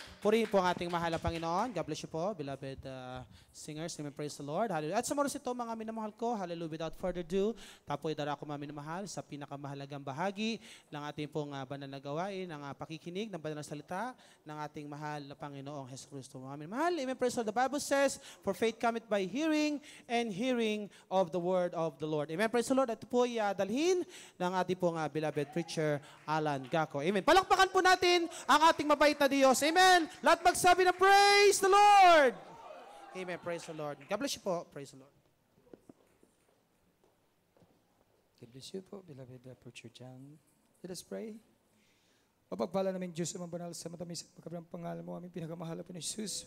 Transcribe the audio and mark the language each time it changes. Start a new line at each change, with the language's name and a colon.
Filipino: Purihin po ang ating mahal na Panginoon.
English: God bless you po, beloved singers. Amen. Praise the Lord.
Filipino: Hallelujah. At sa oras ito, mga minamahal ko, hallelujah,
English: without further ado,
Filipino: tapoy dara ko mga minamahal sa pinakamahalagang bahagi ng ating pong banal na gawain, ng pakikinig ng banal na salita ng ating mahal na Panginoong Hesus Kristo.
English: Mga minamahal, amen. Praise the Lord. The Bible says, for faith cometh by hearing, and hearing of the word of the Lord.
Filipino: Amen. Praise the Lord. Ito po ay dalhin ng ating pong beloved preacher, Alan Gaco. Amen. Palakpakan po natin ang ating mabait na Diyos.
English: Amen.
Filipino: Lahat magsabi na
English: praise the Lord. Amen. Praise the Lord. God bless you po. Praise the Lord. God bless you po, beloved Preacher John. Let us pray.
Filipino: Mapagpala namin Diyos sa mga banal sa matamis at pagkabrang pangalan mo, aming pinakamahal na Jesus.